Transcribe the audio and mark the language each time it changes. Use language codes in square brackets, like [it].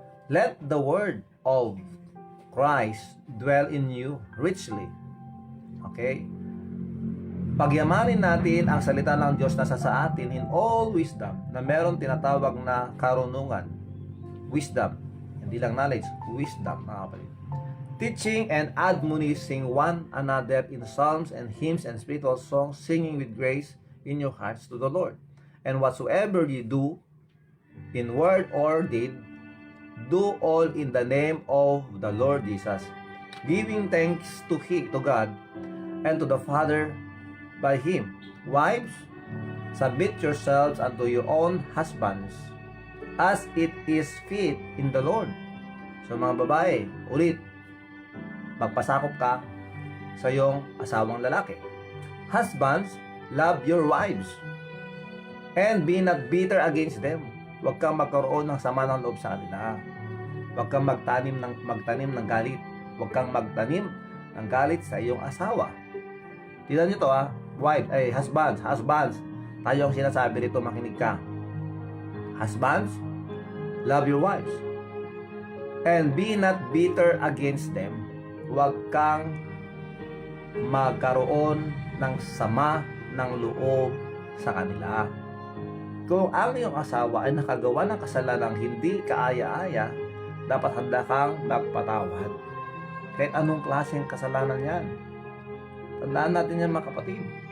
[en] Let the word of Christ dwell in you richly. Okay? [tl] Pagyamanin natin ang salita ng Diyos na sa atin [en] in all wisdom, [tl] na meron tinatawag na karunungan. Wisdom. Hindi lang knowledge, wisdom, mga kapatid. [en] Teaching and admonishing one another in psalms and hymns and spiritual songs, singing with grace in your hearts to the Lord. And whatsoever you do, in word or deed, do all in the name of the Lord Jesus, giving thanks to God and to the Father by Him. Wives, submit yourselves unto your own husbands, as it is fit in the Lord. [tl] So mga babae, ulit, magpasakop ka sa iyong asawang lalaki. [en] Husbands, love your wives, and be not bitter against them. [tl] Huwag kang magkaroon ng sama ng loob sa kanila. Huwag kang magtanim ng galit. Huwag kang magtanim ng galit sa iyong asawa. Tignan nyo to husbands. Tayo ang sinasabi rito, makinig ka. [en] Husbands, Love your wives. And be not bitter against them. [tl] Huwag kang magkaroon ng sama ng loob sa kanila. Kung ang iyong asawa ay nakagawa ng kasalanang hindi kaaya-aya, dapat handa kang magpatawad. Kahit anong klaseng kasalanan yan. Tandaan natin yan, mga kapatid.